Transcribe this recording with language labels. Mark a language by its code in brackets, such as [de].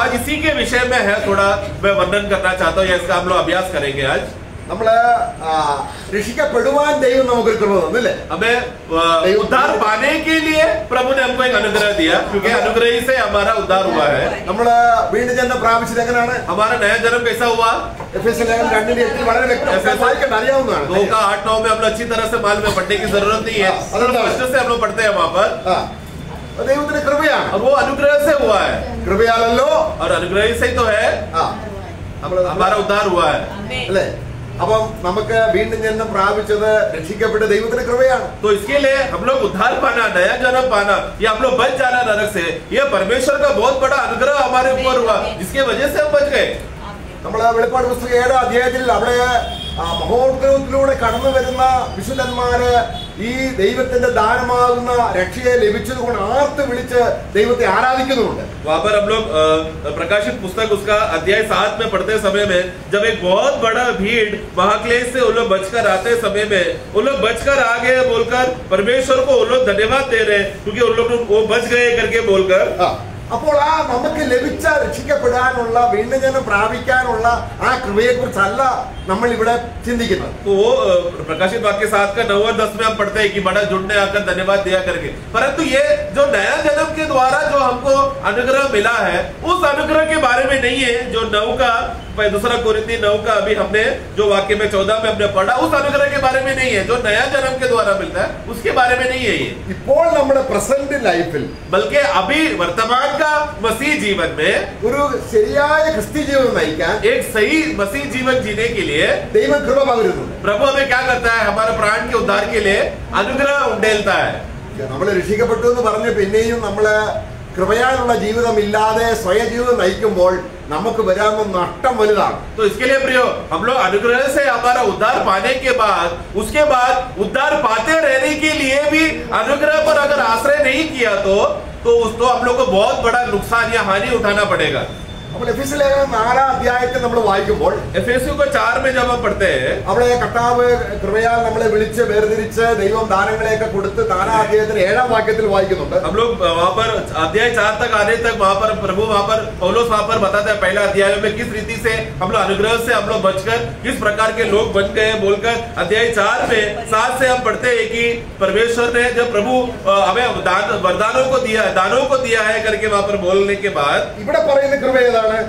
[hi] आज इसी के विषय में है, थोड़ा मैं वर्णन करना चाहता हूँ, इसका हम लोग अभ्यास करेंगे आज. [ml] നമ്മള് രക്ഷിക്കപ്പെടുവാൻ ദൈവം നമുക്കൊരു കൃപ തന്നു അല്ലേ? [hi] हमें उद्धार पाने के लिए प्रभु ने हमको एक अनुग्रह दिया, क्योंकि अनुग्रह ही से हमारा उद्धार हुआ है. [ml] നമ്മള് വീണ്ടും ജന്മം പ്രാപിച്ചത് എങ്ങനെയാണ്? [hi] हमारा नया जन्म कैसा हुआ? [ml] എഫെസ്യർ ലേഖനം 2:8 വളരെ വ്യക്തമായി വായിക്കേണ്ട അറിയാവുന്നതാണ്. [hi] 2 का 8-9 में हम लोग अच्छी तरह से मालूम है, पढ़ने की जरूरत नहीं है, स्पष्ट से हम लोग पढ़ते हैं वहाँ पर. [ml] ദൈവത്തിന്റെ കൃപയാണ്, [hi] और वो अनुग्रह से हुआ है, [ml] കൃപയാലല്ലോ. [hi] और अनुग्रह से ही तो है हमारा उद्धार हुआ है. [ml] അല്ലേ? അപ്പം നമുക്ക് വീണ്ടും ജന്മം പ്രാപിച്ചത് രക്ഷിക്കപ്പെട്ട ദൈവത്തിന്റെ കൃപയാണ്. [hi] तो इसके लिए हम लोग उद्धार पाना, नया जन्म पाना, या हम लोग बच जाना नरक से, ये परमेश्वर का बहुत बड़ा अनुग्रह हमारे ऊपर हुआ, जिसके वजह से हम बच गए. [ml] നമ്മള് വെളിപ്പാട് പുസ്തകം 7-ാം അധ്യായത്തിൽ അവിടെ മഹോത്സവത്തിലൂടെ കടന്നു വരുന്ന വിശുദ്ധന്മാര് ഈ ദൈവത്തിന്റെ ദാനമാകുന്ന രക്ഷയെ ലഭിച്ചതുകൊണ്ട് ആർത്ത് വിളിച്ച് ദൈവത്തെ ആരാധിക്കുന്നുണ്ട്. [hi] वहाँ पर हम लोग प्रकाशित पुस्तक उसका अध्याय 7 में पढ़ते समय में जब एक बहुत बड़ा भीड़ महाक्लेश से उन लोग बचकर आते समय में उन लोग बचकर आ गए बोलकर परमेश्वर को उन लोग धन्यवाद दे रहे, क्योंकि उन लोग वो बच गए करके बोलकर. [ml] അപ്പോൾ നമുക്ക് ലഭിച്ച രക്ഷിക്കപ്പെടാനുള്ള വീണ്ടും ജന്മം പ്രാപിക്കാനുള്ള ആ കൃപയെ കുറിച്ചല്ല നമ്മൾ ഇവിടെ ചിന്തിക്കുന്നത്. [hi] वो प्रकाशित वाक्य 7 का 9 और 10 में हम पढ़ते हैं कि बड़ा जुड़ने आकर धन्यवाद दिया करके, परंतु ये जो नया जन्म के द्वारा जो हमको अनुग्रह मिला है, उस अनुग्रह के बारे में नहीं है जो 9 का 2 कोरिन्थी 9 का अभी हमने जो वाक्य में 14 में हमने पढ़ा, उस अनुग्रह के बारे में नहीं है जो नया जन्म के द्वारा मिलता है, उसके बारे में नहीं है ये. [ml] ഇപ്പോൾ നമ്മുടെ പ്രസന്റ് ലൈഫിൽ, [hi] बल्कि अभी वर्तमान का मसीह जीवन में [ml] ഒരു ശരിയായ ക്രിസ്ത്യ ജീവിതം നയിക്കാൻ, [hi] एक सही मसीह जीवन जीने के लिए [ml] ദൈവം കൃപ പകരുന്നു. [hi] प्रभु हमें क्या करता है? हमारे प्राण के उद्धार के लिए अनुग्रह उंडेलता है. [ml] നമ്മൾ രക്ഷിക്കപ്പെട്ടു എന്ന് പറഞ്ഞ് പിന്നെയും നമ്മള് കൃപയാലുള്ള ജീവിതം ഇല്ലാതെ സ്വയം ജീവിതം നയിക്കുമ്പോൾ നമുക്ക് വരാവുന്ന നഷ്ടം വലുതാണ്. [hi] तो इसके लिए प्रियो, हम लोग अनुग्रह से हमारा उद्धार पाने के बाद, उसके बाद उद्धार पाते रहने के लिए भी अनुग्रह पर अगर आश्रय नहीं किया तो हम लोग को बहुत बड़ा नुकसान या हानि उठाना पड़ेगा. [ml] അപ്പോൾ എഫെസ്യ ലേഖനം 4-ാം അധ്യായത്തിൽ നമ്മൾ വായിക്കുമ്പോൾ എഫെസ്യ [hi] 4 में जब हम पढ़ते हैं, [ml] അവിടെ കർത്താവ് കൃപയാൽ നമ്മളെ വിളിച്ച് വേർതിരിച്ച് ദൈവം ദാനങ്ങളെയൊക്കെ കൊടുത്ത് 4-ാം അധ്യായത്തിൽ 7-ാം വാക്യത്തിൽ വായിക്കുന്നുണ്ട്. [hi] हम लोग वहां पर अध्याय 4 तक आने तक वहां पर प्रभु वहां पर पौलुस वहां पर बताते हैं पहला अध्याय में किस रीति से हम लोग अनुग्रह से हम लोग बचकर किस प्रकार के लोग बन गए बोलकर. अध्याय 4 में 7 से हम पढ़ते हैं कि परमेश्वर ने जब प्रभु हमें वरदानों को दिया, दानों को दिया है करके वहां पर बोलने के बाद [ml] ഇവിടെ പറയുന്ന കൃപ ഏതാണ്?